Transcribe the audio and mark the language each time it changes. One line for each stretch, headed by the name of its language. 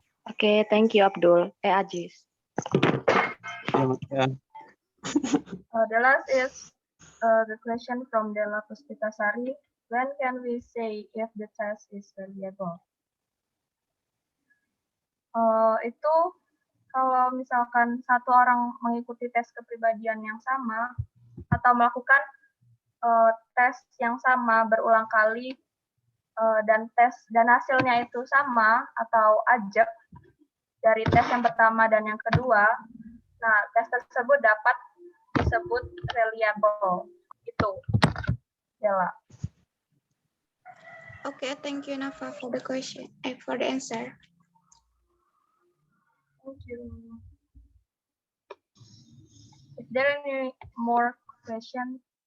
English: Okay, thank you, Abdul. Ajis. Yeah. The last is the question from Della Puspitasari. When can we say if the test is reliable?
Indonesian: Itu kalau misalkan satu orang mengikuti tes kepribadian yang sama atau melakukan tes yang sama berulang kali dan hasilnya itu sama atau ajak dari tes yang pertama dan yang kedua, nah tes tersebut dapat disebut reliable. Itu, Della.
English: Okay, thank you, Nafa, for the question, for the answer. Thank you. Is there any more questions?